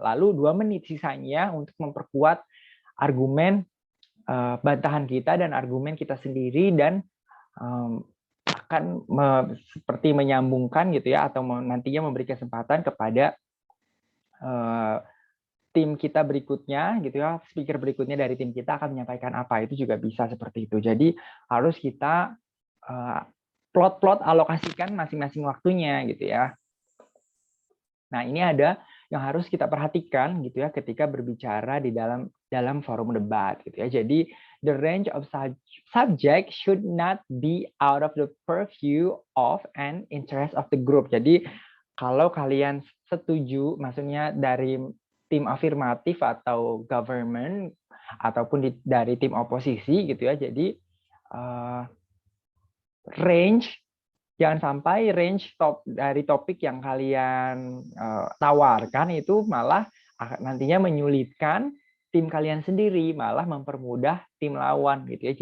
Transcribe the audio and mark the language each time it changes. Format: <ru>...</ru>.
<id>Lalu 2 menit sisanya untuk memperkuat argumen bantahan kita dan argumen kita sendiri, dan akan seperti menyambungkan gitu ya, atau nantinya memberi kesempatan kepada tim kita berikutnya gitu ya, speaker berikutnya dari tim kita akan menyampaikan apa, itu juga bisa seperti itu. Jadi harus kita plot alokasikan masing-masing waktunya gitu ya. Nah, ini ada yang harus kita perhatikan gitu ya ketika berbicara di dalam dalam forum debat gitu ya.</id> <en>Jadi the range of subject should not be out of the purview of and interest of the group.</en> <id>Jadi kalau kalian setuju, maksudnya dari tim afirmatif atau government ataupun dari tim oposisi gitu ya. Jadi range, jangan sampai range dari topik yang kalian tawarkan itu malah nantinya menyulitkan tim kalian sendiri, malah mempermudah tim lawan gitu ya.</id>